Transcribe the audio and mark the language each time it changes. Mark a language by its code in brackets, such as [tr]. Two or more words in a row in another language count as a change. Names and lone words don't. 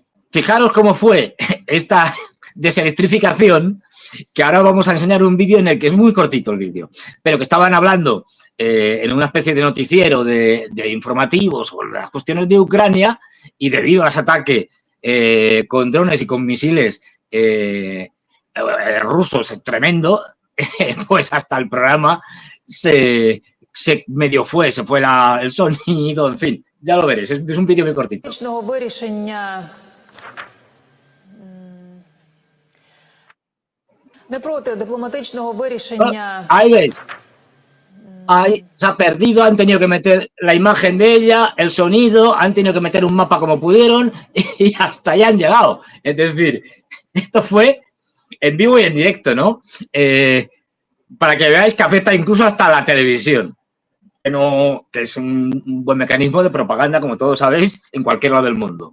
[es] Fijaros cómo fue esta deselectrificación, que ahora vamos a enseñar un vídeo en el que es muy cortito el vídeo, pero que estaban hablando en una especie de noticiero de informativos sobre las cuestiones de Ucrania y debido a ese ataque con drones y con misiles rusos tremendo, pues hasta el programa se medio fue, se fue el sonido, en fin, ya lo veréis, es un vídeo muy cortito. [uk] Не проти дипломатичного вирішення. [es] Ahí veis. Ahí se ha perdido, han tenido que meter la imagen de ella, el sonido, han tenido que meter un mapa como pudieron y hasta allá han llegado. Es decir, esto fue en vivo y en directo, ¿no? Para que veáis que afecta incluso hasta la televisión, que es un buen mecanismo de propaganda, como todos sabéis, en cualquier lado del mundo.